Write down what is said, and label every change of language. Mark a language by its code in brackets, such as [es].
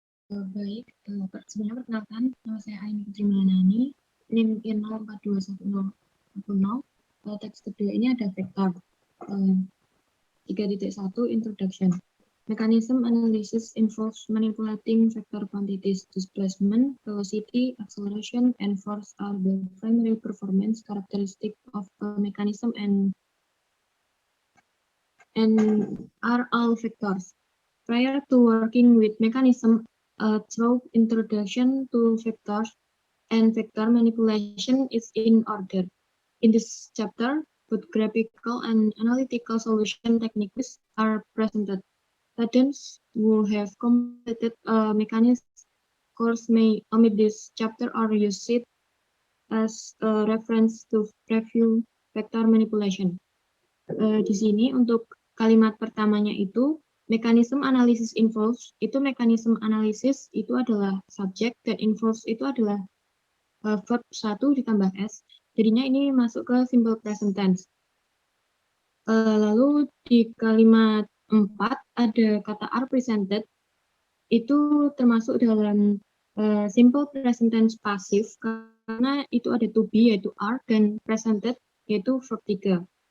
[id] Baik, sebelumnya perkenalkan, nama saya Aini Putri Malanani, NIM 042110. Teks kedua ini ada vektor. [en] 3.1 Introduction. Mechanism analysis involves manipulating vector quantities. Displacement, velocity, acceleration, and force are the primary performance characteristic of a mechanism and are all vectors. Prior to working with mechanism, through introduction to vectors and vector manipulation is in order. In this chapter, both graphical and analytical solution techniques are presented. Students who have completed a mechanism course may omit this chapter or use it as a reference to review vector manipulation. [id] Di sini untuk kalimat pertamanya itu [en] mechanism analysis involves, [id] itu [en] mechanism analysis [id] itu adalah subjek dan involves itu adalah verb 1 ditambah S. Jadinya ini masuk ke simple present tense. Lalu di kalimat 4 ada kata [en] are presented, [id] itu termasuk dalam simple present tense pasif karena itu ada to be yaitu are dan presented yaitu verb 3.